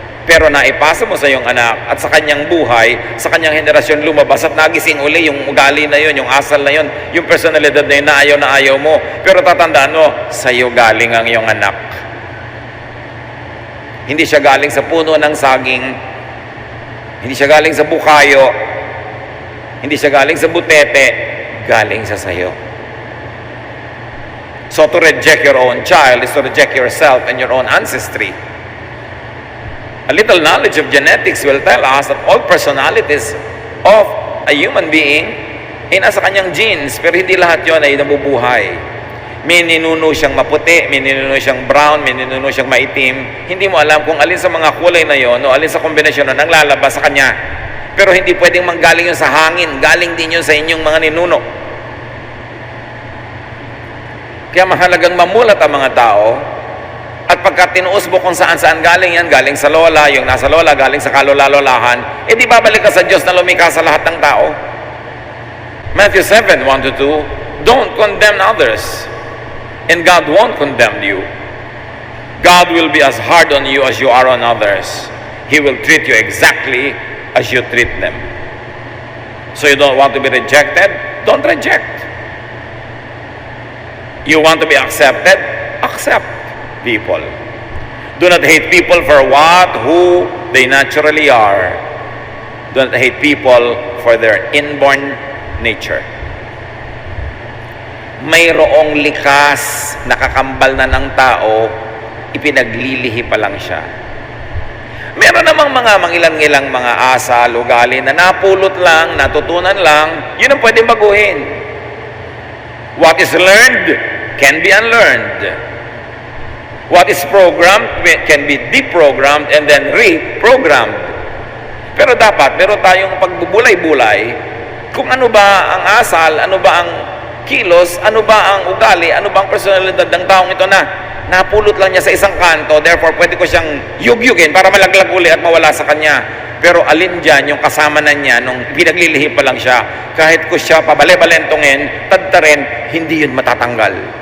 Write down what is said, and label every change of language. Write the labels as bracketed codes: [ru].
[tl] Pero naipasa mo sa iyong anak at sa kanyang buhay, sa kanyang henerasyon lumabas at nagising uli yung ugali na yun, yung asal na yun, yung personalidad na yun na ayaw mo. Pero tatandaan mo, sa iyo galing ang iyong anak. Hindi siya galing sa puno ng saging, hindi siya galing sa bukayo, hindi siya galing sa butete, galing sa sayo. [en] So to reject your own child is to reject yourself and your own ancestry. A little knowledge of genetics will tell us that all personalities of a human being [tl] ay nasa kanyang genes, pero hindi lahat yon ay nabubuhay. May ninuno siyang maputi, may ninuno siyang brown, may ninuno siyang maitim. Hindi mo alam kung alin sa mga kulay na yon o alin sa kombinasyon na nang lalabas sa kanya. Pero hindi pwedeng manggaling yun sa hangin, galing din yun sa inyong mga ninuno. Kaya mahalagang mamulat ang mga tao, at pagka tinuos mo kung saan-saan galing yan, galing sa lola, yung nasa lola, galing sa kalula-lolahan, di babalik ka sa Diyos na lumikha sa lahat ng tao. [en] Matthew 7:1-2, don't condemn others, and God won't condemn you. God will be as hard on you as you are on others. He will treat you exactly as you treat them. So you don't want to be rejected? Don't reject. You want to be accepted? Accept people. Do not hate people for who they naturally are. Do not hate people for their inborn nature. [tl] Mayroong likas, nakakambal na ng tao, ipinaglilihi pa lang siya. Meron namang mga mangilan-ngilang mga asal, ugali na napulot lang, natutunan lang, yun ang pwedeng baguhin. [en] What is learned can be unlearned. What is programmed can be deprogrammed and then reprogrammed. [tl] Pero dapat, meron tayong pagbubulay-bulay kung ano ba ang asal, ano ba ang kilos, ano ba ang ugali, ano ba ang personalidad ng taong ito na napulot lang niya sa isang kanto, therefore pwede ko siyang yugyugin para malaglag uli at mawala sa kanya. Pero alin dyan yung kasama na niya nung pinaglilihi pa lang siya, kahit ko siya pabale-balentongin, tadtarin, hindi yun matatanggal.